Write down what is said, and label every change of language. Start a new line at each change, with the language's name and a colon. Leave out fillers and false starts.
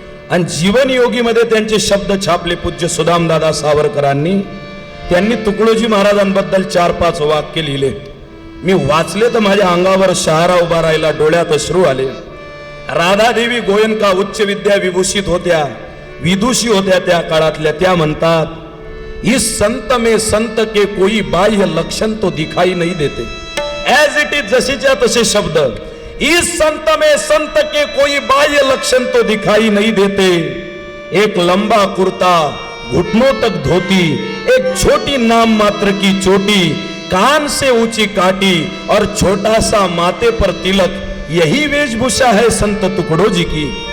Marathi: आणि जीवन योगीमध्ये त्यांचे शब्द छापले पूज्य सुदामदादा सावरकरांनी. त्यांनी तुकडोजी महाराजांबद्दल 4-5 वाक्य लिहिले. मी वाचले तर माझ्या अंगावर शहारा उभा राहिला, डोळ्यात अश्रू आले. राधादेवी गोयनका उच्च विद्या विभूषित होत्या, विदुषी होत्या त्या काळातल्या. त्या म्हणतात
Hindi: इस संत में संत के कोई बाह्य लक्षण तो दिखाई नहीं देते.
English: as it is,
Marathi: जसेच्या तसे शब्द.
Hindi: इस संत में संत के कोई बाह्य लक्षण तो दिखाई नहीं देते. एक लंबा कुर्ता, घुटनों तक धोती, एक छोटी नाम मात्र की चोटी, कान से ऊंची काटी और छोटा सा माथे पर तिलक, यही वेशभूषा है संत तुकडोजी की.